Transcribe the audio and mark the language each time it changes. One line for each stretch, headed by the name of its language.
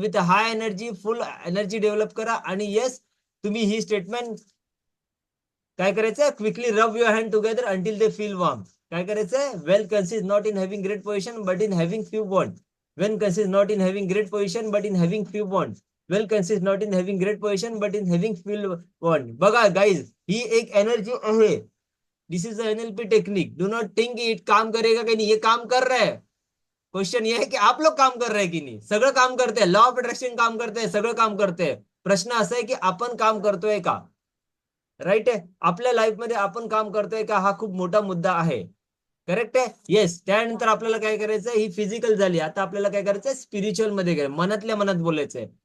English: with high energy,
Marathi: full energy develop करा. आणि yes, तुम्ही ही स्टेटमेंट काय करायचं,
English: Quickly rub your hand together until they feel warm.
Marathi: काय करायचंय,
English: Wealth consist not in having great position but in having few want. Wealth consist not in having great position but in having few want. Wealth consist not in having great position but in having few want.
Marathi: बघा guys, ही एक energy आहे.
English: This is NLP technique. Do not think
Hindi: it काम करेगा कि नहीं, ये काम कर रहा है. क्वेश्चन ये है कि आप लोग काम कर रहे हैं
Marathi: की नाही. सगळं काम करते, लॉ ऑफ अट्रॅक्शन काम करते, सगळं काम करते. प्रश्न असा आहे की आपण काम करतोय का. राईट आहे. आपल्या लाईफ मध्ये आपण काम करतोय का, हा खूप मोठा मुद्दा आहे. करेक्ट आहे. येस. त्यानंतर आपल्याला काय करायचं, ही फिजिकल झाली. आता आपल्याला काय करायचंय, स्पिरिच्युअल मध्ये काय, मनातल्या मनात बोलायचंय.